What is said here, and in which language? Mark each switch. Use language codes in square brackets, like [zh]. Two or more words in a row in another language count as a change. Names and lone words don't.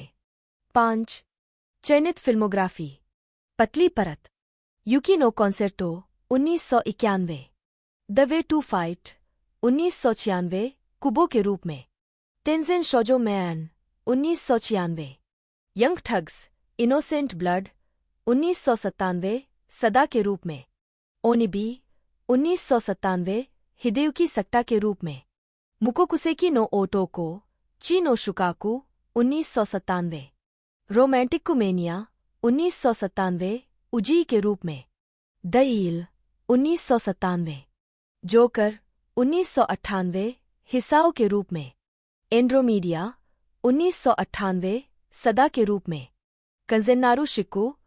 [hi] 5 चयनित फिल्मोग्राफी। पतली परत, युकी नो कॉन्सेर्टो 1991, द वे टू फाइट 1996 कुबो के रूप में, तेंजिन शोजो मैन 1996, यंग ठग्स इनोसेंट ब्लड 1997 सदा के रूप में, ओनिबी 1997 हिदेयुकी सक्टा के रूप में, मुकोकुसेकी नो ओटोको ची नो शुकाकू 1997, रोमांटिकुमेनिया 1997 उजी के रूप में, द ईल 1997, जोकर 1998 हिसाओ के रूप में, एंड्रोमीडिया 1998 सदा के रूप में, कंजेनारू शिकू